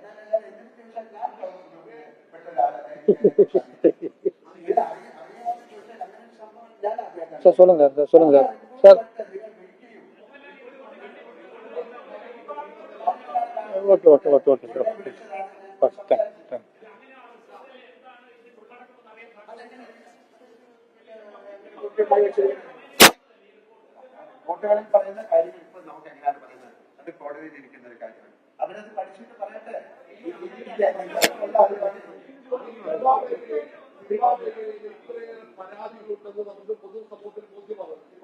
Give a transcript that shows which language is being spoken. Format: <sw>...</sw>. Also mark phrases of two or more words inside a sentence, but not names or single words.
<ta>சார் சொல்லுங்க சொல்லுங்க சார்.</ta> <en>okay okay okay okay sir.</en> <ta>தேங்க்ஸ்.</ta> <ml>കോട്ടകളിൽ പറയുന്ന കാര്യങ്ങൾ ഇപ്പോൾ നമുക്ക് എങ്ങനെയാണ് പറയുന്നത്? അത് കോടതിയിൽ ഇരിക്കുന്ന ഒരു കാര്യമാണ്. അവരത് പഠിച്ചിട്ട് പറയട്ടെ. പരാതികളുണ്ടെന്ന് നമുക്ക് പൊതുസമൂഹത്തിന് ബോധ്യമാകും.</ml>